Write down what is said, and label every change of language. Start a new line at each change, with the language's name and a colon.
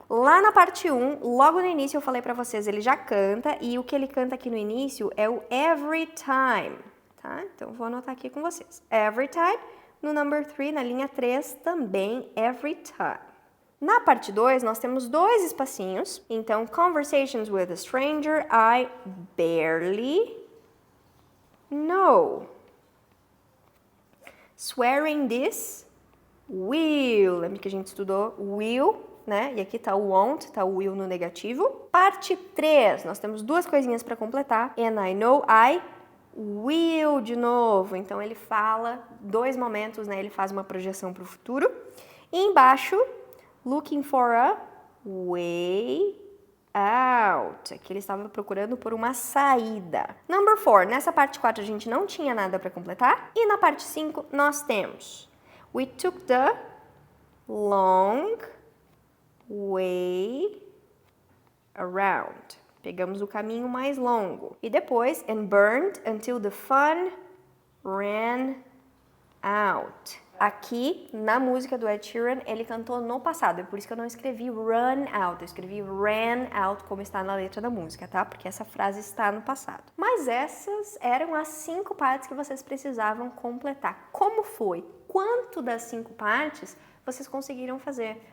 Portuguese: Lá na parte 1, logo no início eu falei pra vocês, ele já canta e o que ele canta aqui no início é o
English: every time,
Portuguese: tá? Então vou anotar aqui com vocês.
English: Every time.
Portuguese: No number 3, na linha 3, também
English: every time.
Portuguese: Na parte 2, nós temos 2 espacinhos.
English: Então, conversations with a stranger, I barely know. Swearing this, will.
Portuguese: Lembra que a gente estudou will, né? E aqui tá o won't, tá o will no negativo. Parte 3, nós temos 2 coisinhas para completar.
English: And I know I will
Portuguese: de novo. Então, ele fala 2 momentos, né? Ele faz uma projeção para o futuro.
English: E embaixo, looking for a way out.
Portuguese: Aqui ele estava procurando por uma saída. Number 4. Nessa parte 4 a gente não tinha nada para completar. E na parte 5 nós temos
English: we took the long way around.
Portuguese: Pegamos o caminho mais longo. E depois,
English: and burned until the fun ran out.
Portuguese: Aqui, na música do Ed Sheeran, ele cantou no passado. É por isso que eu não escrevi run out. Eu escrevi ran out, como está na letra da música, tá? Porque essa frase está no passado. Mas essas eram as 5 partes que vocês precisavam completar. Como foi? Quanto das 5 partes vocês conseguiram fazer?